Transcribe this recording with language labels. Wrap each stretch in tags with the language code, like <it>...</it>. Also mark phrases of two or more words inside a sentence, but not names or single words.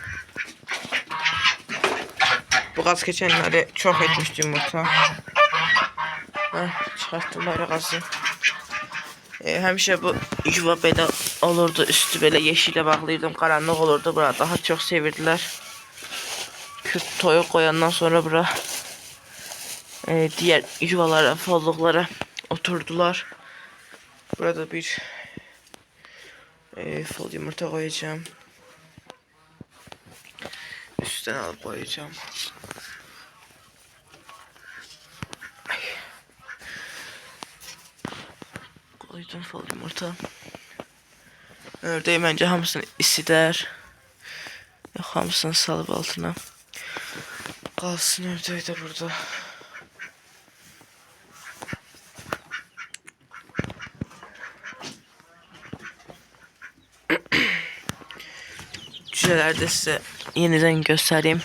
<az>Bu qaz keçənləri çox etmişdi yumurta. Çıxartdım böyle qazı. Həmişə bu yuva belə olurdu, üstü belə yeşillə bağlayırdım, qaranlıq olurdu. Bura daha çox sevirdilər. Kürt toyuq qoyandan sonra bura diğer yuvalara, folluqlara oturdular.</az> <tr>Burada bir fol yumurta koyacağım. Üstten alıp koyacağım. Koydum fol yumurta. Ördeği bence</tr> <az>hamısını isidər. Yox, hamısını salıb altına. Qalsın ördeği de burada. Cüceləri də sizə yenidən göstəreyim.</az>